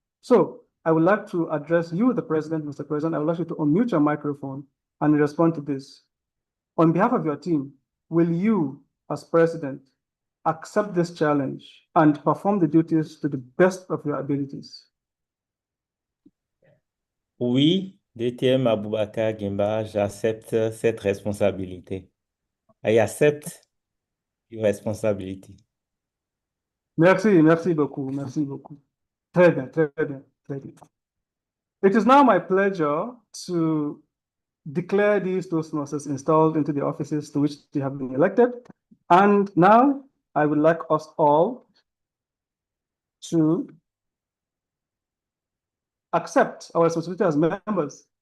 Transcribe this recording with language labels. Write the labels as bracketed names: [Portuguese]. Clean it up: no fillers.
[English] So I would like to address you, the president, Mr. President. I would like you to unmute your microphone and respond to this. On behalf of your team, will you, as president, accept this challenge and perform the duties to the best of your abilities? [French] Oui, DTM Aboubakar Gimba, j'accepte cette responsabilité. [English] I accept your responsibility. [French] Merci beaucoup, merci beaucoup. Très bien, très bien, très bien. [English] It is now my pleasure to declare these Toastmasters installed into the offices to which they have been elected. And now I would like us all to accept our responsibility as members.